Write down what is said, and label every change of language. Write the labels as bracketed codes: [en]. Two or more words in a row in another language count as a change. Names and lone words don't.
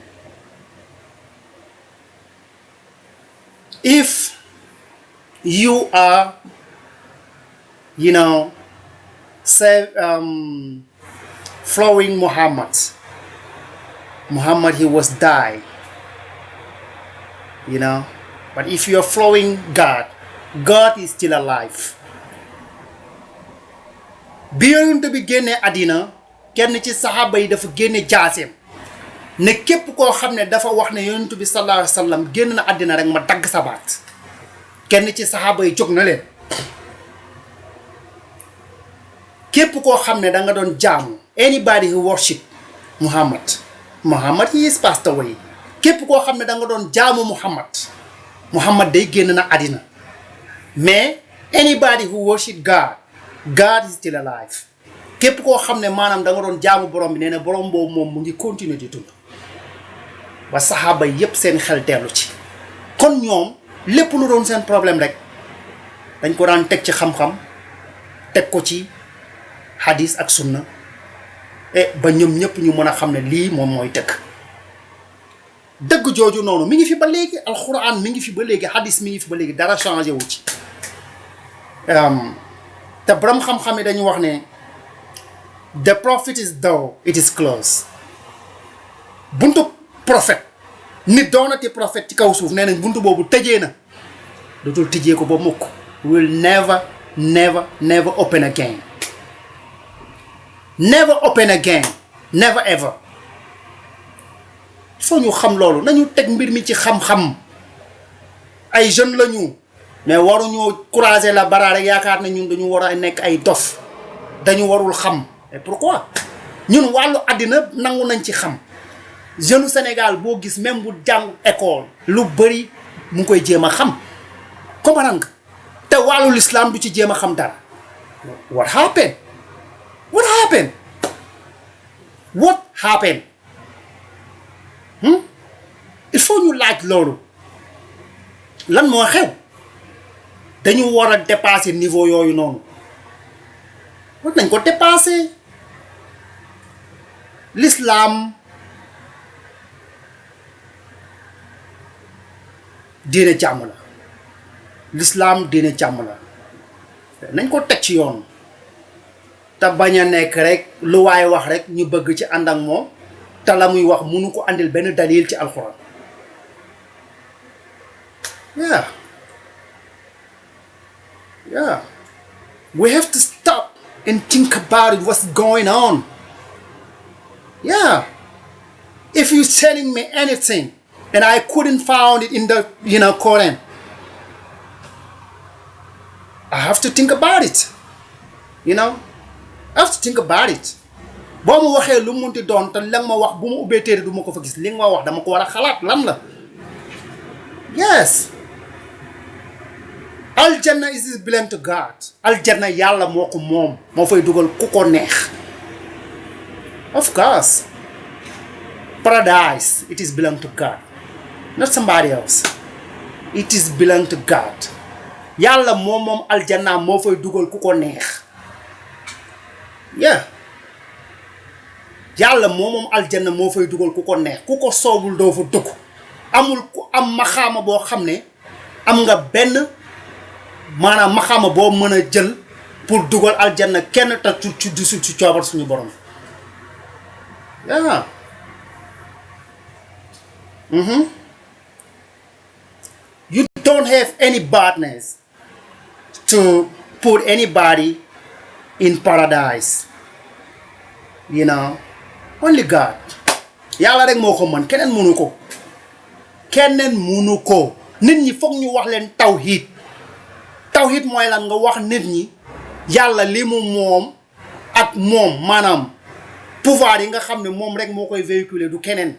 [en] If you are, following Muhammad, he was died, but if you are following God, God is still alive. [wo] Bi yonent bi génnee àddina kenn ci saxaaba yi dafa génne jaaseem ne képp koo xam ne dafa wax ne yonent bi sallallahu alayhi wa sallam génn na àddina rek ma dagg sa baat. Kenn ci saxaaba yi jóg na leen képp koo xam ne da nga doon jaamu, [en] anybody who worship Muhammad he is passed away. [wo] Képp koo xam ne da nga doon jaamu Muhammad day génn na àddina. [en] Mais anybody who worship God is still alive. [wo] képp koo xam ne maanaam da nga doon jaamu borom bi nee na borom boobu moom mu ngi continuer di dund ba saxaaba yépp seen xel teelu ci kon ñoom lépp lu doon seen problème rek dañ ko daan teg ci xam-xam teg ko ci hadis ak sunna ba ñoom ñëpp ñu mën a xam ne lii moom mooy dëgg jooju noonu mi ngi fi ba léegi alxuraan mi ngi fi ba léegi hadis mi ngi fi ba léegi dara changé wu ci te borom xam-xam yi dañu wax ne [en] the prophet is door it is closed [wo] buntu prophète nit doonati prophète ci kaw suuf nee nañ buntu boobu tëjee na dootul tijjee ko ba mukk [en] will never open again never open again never ever [wo] foo ñu xam loolu nañu teg mbir mi ci xam-xam ay jeunes lañu mais waruñoo [fr] croiser la barre [wo] rek yaakaar na ñun dañu war a nekk ay dof dañu warul xam [fr] et pourquoi [wo] ñun wàllu àddina nangu nañ ci xam jeune Sénégal boo gis même bu jàng école lu bëri mu ngi koy jéem a xam comprendre nga te wàllu l'islam du ci jéem a xam dara [en] what happened [fr] il faut [wo] ñu laaj loolu lan moo xew dañu war a [fr] dépasser niveau [wo] yooyu noonu war nañ ko dépasser l'islam diine jàmm la l'islam diine jàmm la nañ ko teg ci yoon te bañ a nekk rek lu waay wax rek ñu bëgg ci ànd ak moom te la muy wax mënu ko andil benn dalil ci alxuraan [en] yeah we have to stop and think about it, what's going on. If you're telling me anything and I couldn't find it in the Quran, I have to think about it. I have to think about it. [wo] boo ma waxee lu mu munti doon te la nga ma wax bu ma ubbee téere du ma ko fa gis li nga ma wax dama ko war a xalaat lan la. [en] Yes. Aljanna is belong to God. [wo] Aljanna yàlla moo ko moom moo fay dugal ku ko neex. [en] Of course. Paradise, it is belong to God, not somebody else. It is belong to God. [wo] Yàlla moom aljanna moo fay dugal ku ko neex. Yàlla moom aljanna moo fay dugal ku ko neex ku ko soobul doo fa dugg. Amul ku am maxaama boo xam ne am nga benn maanaam maxaama boo mën a jël pour dugal aljanna kenn te ci coobar suñu borom. [en] You don't have any badness to put anybody in paradise. Only God. [wo] Yàlla rek moo ko mën keneen mënu ko. Keneen mënu ko. Nit ñi foog ñu wax leen tawhid. Tawhid mooy lan nga wax nit ñi yàlla li mu moom ak moom maanaam pouvoir yi nga xam ne moom rek moo koy véhiculer du keneen.